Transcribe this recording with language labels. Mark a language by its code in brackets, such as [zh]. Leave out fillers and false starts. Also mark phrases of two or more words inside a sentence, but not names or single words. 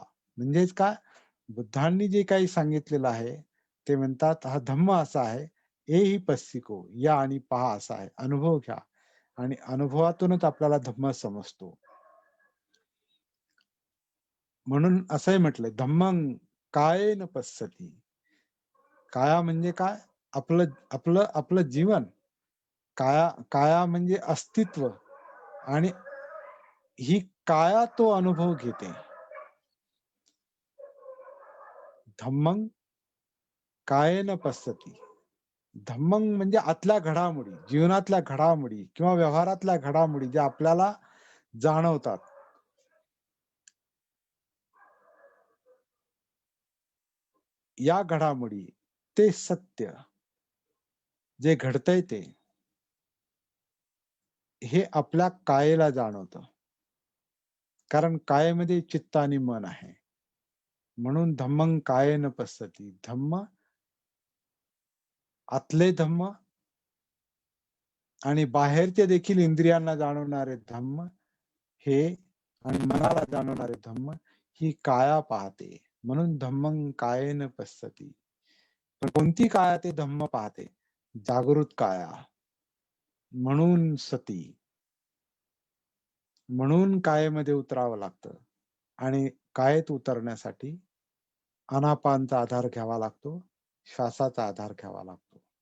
[mr] म्हणजेच काय, बुद्धांनी जे काही सांगितलेलं आहे ते म्हणतात हा धम्म असा आहे. [pi] ए ही पस्सिको, [mr] या आणि पहा असा आहे. अनुभव घ्या आणि अनुभवातूनच आपल्याला धम्म समजतो. म्हणून असंही म्हटलंय [pi] धम्मं कायेन पश्यति. [mr] काया म्हणजे काय, आपलं आपलं आपलं जीवन. काया म्हणजे अस्तित्व आणि ही काया तो अनुभव घेते. [pi] धम्मं कायेन पश्यति. [mr] धम्मं म्हणजे आतल्या घडामोडी, जीवनातल्या घडामोडी किंवा व्यवहारातल्या घडामोडी ज्या आपल्याला जाणवतात. या घडामोडी, ते सत्य जे घडतंय ते, हे आपल्या कायेला जाणवतं. कारण कायेमध्ये चित्त आणि मन आहे. म्हणून [pi] धम्मं कायेन पश्यति. [mr] धम्म, आतले धम्म आणि बाहेरचे देखील इंद्रियांना जाणवणारे धम्म, हे आणि मनाला जाणवणारे धम्म, ही काया पाहते. म्हणून [pi] धम्मं कायेन पश्यति. [mr] पण कोणती काया ते धम्म पाहते? जागृत काया. म्हणून सती. म्हणून कायेमध्ये उतरावं लागतं आणि कायेत उतरण्यासाठी आनापानचा आधार घ्यावा लागतो, श्वासाचा आधार घ्यावा लागतो.